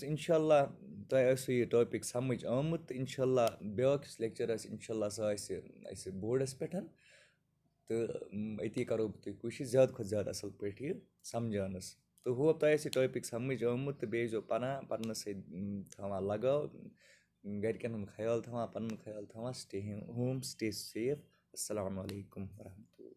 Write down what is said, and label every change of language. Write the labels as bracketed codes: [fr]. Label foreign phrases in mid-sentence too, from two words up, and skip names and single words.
[ks] اِنشاء اللہ تۄہہِ آسوٕ یہِ ٹاپِک سَمٕجھ آمُت تہٕ اِنشاء اللہ بیٛاکھ یُس لیکچَر آسہِ اِنشاء اللہ سُہ آسہِ اَسہِ بوڈَس پٮ۪ٹھ تہٕ أتی کَرو بہٕ تۄہہِ کوٗشِش زیادٕ کھۄتہٕ زیادٕ اَصٕل پٲٹھۍ یہِ سَمجھاونَس تہٕ ہوپ تۄہہِ آسہِ یہِ ٹاپِک سَمٕجھ آمُت تہٕ بیٚیہِ ٲسۍزیو پَران پَرنَس سۭتۍ تھاوان لگاو گَرِکٮ۪ن ہُنٛد خیال تھاوان پَنُن خیال تھاوان [en] stay home stay safe [ar] اَسَلامُ علیکُم وَرحمتہ اللہ